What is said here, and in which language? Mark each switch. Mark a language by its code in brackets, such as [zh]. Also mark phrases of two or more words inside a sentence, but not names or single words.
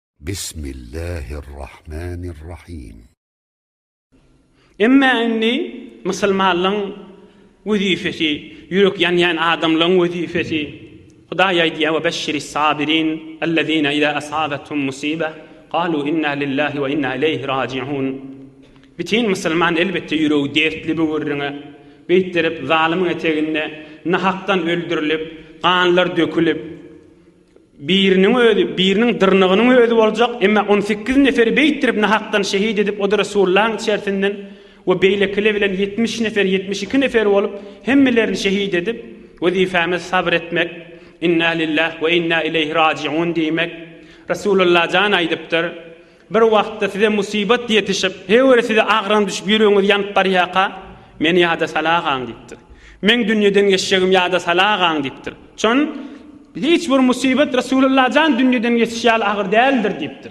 [ar] Bismillahirrahmanirrahim. [tk] Emma inni Müslümanlığın vazifesi, yürek yan adamlığın vazifesi. Hudaýa diýär: [ar] "وبشر الصابرين الذين إذا أصابتهم مصيبة قالوا إنا لله وإنا إليه راجعون." [tk] Bütün Müslüman elbette yüreği dertli bolurňa, beýtirip zalimiň eteginde nahakdan öldürilip, kanlar dökülip, birinin dırnıgynyň özü boljak, emma 18 neferi beýtirip nahakdan şehit edip o da Resulullah'ın içerisinden we beýlekle bilen 70 nefer 72 nefer bolup hemmelerini şehit edip wazifamiz sabr etmek, [ar] إنا لله وإنا إليه راجعون [tk] diýmek. Resulullah jan aýdypdyr, bir wagtda size musibet ýetişip, hewere size agran düşüp ýüregiňiz ýanyp barýaka, meni ýada salagaň diýipdir. Men dünýeden geçýägim ýada salagaň diýipdir. Çon hiç bir musibet Resulullah jan dünýeden geçýär agyr däldir diýipdir.